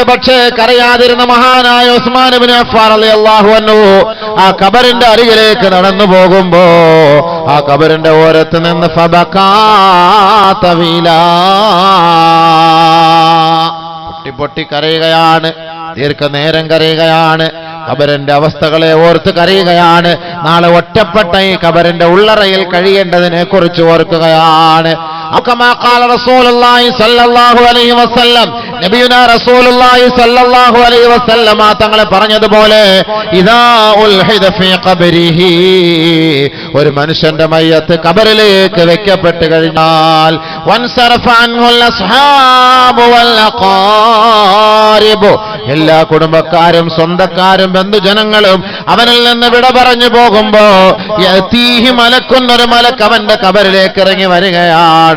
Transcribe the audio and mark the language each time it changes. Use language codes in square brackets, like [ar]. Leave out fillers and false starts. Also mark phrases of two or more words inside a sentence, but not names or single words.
[ml] പക്ഷേ കരയാതിരുന്ന മഹാനായ ഉസ്മാൻ ഇബ്നു അഫ്ഫാൻ [ar] رضي الله عنه [ml] ആ ഖബറിന്റെ അരികിലേക്ക് നടന്നു പോകുമ്പോ ആ ഖബറിന്റെ ഓരത്ത് നിന്ന് [ar] فبكى طويلا, [ml] പൊട്ടി കരയുകയാണ്, ദീർഘനേരം കരയുകയാണ്, ഖബറിന്റെ അവസ്ഥകളെ ഓർത്ത് കരയുകയാണ്. നാളെ ഒറ്റപ്പെട്ട ഈ ഖബറിന്റെ ഉള്ളറയിൽ കഴിയേണ്ടതിനെ കുറിച്ച് ഓർക്കുകയാണ്. [ar] كما قال رسول الله صلى الله عليه وسلم, نبينا رسول الله صلى الله عليه وسلم [ml] തങ്ങൾ പറഞ്ഞതുപോലെ, [ar] إذا ألحد في قبره, [ml] ഒരു മനുഷ്യന്റെ മയ്യത്ത് ഖബറിലേക്ക് വെക്കപ്പെട്ട് കഴിഞ്ഞാൽ, [ar] وانصرف عنه الأصحاب والأقارب, [ml] എല്ലാ കുടുംബക്കാരും സ്വന്തക്കാരും ബന്ധുജനങ്ങളും അവനിൽ നിന്ന് വിട പറഞ്ഞു പോകുമ്പോ യതീഹി മലക്കുന്നൊരു മലക്ക് അവന്റെ ഖബറിലേക്ക് ഇറങ്ങി വരികയാണ്.